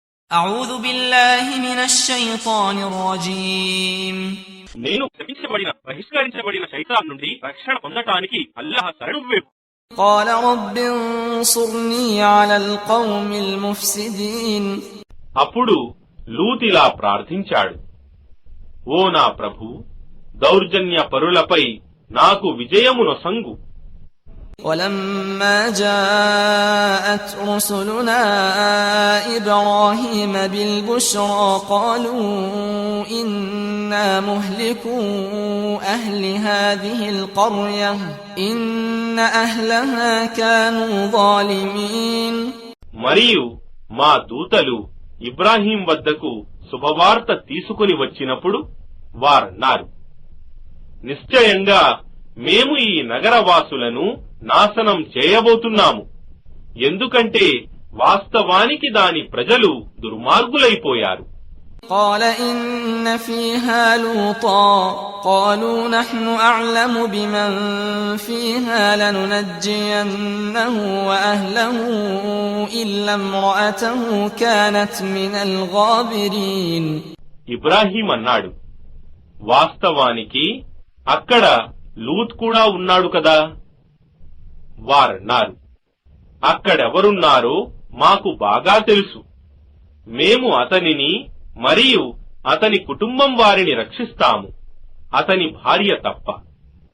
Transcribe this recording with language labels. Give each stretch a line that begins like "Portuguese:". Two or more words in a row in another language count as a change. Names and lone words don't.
Arabic: أعوذ بالله من الشيطان الرجيم
Telugu: నేను బహిష్కరించబడిన శైతాన్ నుండి రక్షణ పొందటానికి అల్లాహ్ శరణు వేపు.
Arabic: قال رب انصرني على القوم المفسدين
Telugu: అప్పుడు లూతిలా ప్రార్థించాడు, ఓ నా ప్రభూ, దౌర్జన్య పరులపై నాకు విజయమునొసంగు.
Arabic: ولما جاءت رسلنا إبراهيم بالبشرى قالوا إنا مهلكو أهل هذه القرية إن أهلها كانوا ظالمين.
Telugu: మరియు మా దూతలు ఇబ్రాహీం వద్దకు శుభవార్త తీసుకుని వచ్చినప్పుడు వారన్నారు, నిశ్చయంగా మేము ఈ నగరవాసులను నాశనం చేయబోతున్నాము, ఎందుకంటే వాస్తవానికి దాని ప్రజలు దుర్మార్గులైపోయారు.
Arabic: قال إن فيها لوطا قالوا نحن أعلم بمن فيها لننجينه وأهله إلا امرأته كانت من الغابرين.
Telugu: ఇబ్రాహీం అన్నాడు, వాస్తవానికి అక్కడ లూత్ కూడా ఉన్నాడు కదా. వారన్నారు, అక్కడెవరున్నారో మాకు బాగా తెలుసు, మేము అతనిని మరియు అతని కుటుంబం వారిని రక్షిస్తాము, అతని భార్య తప్ప.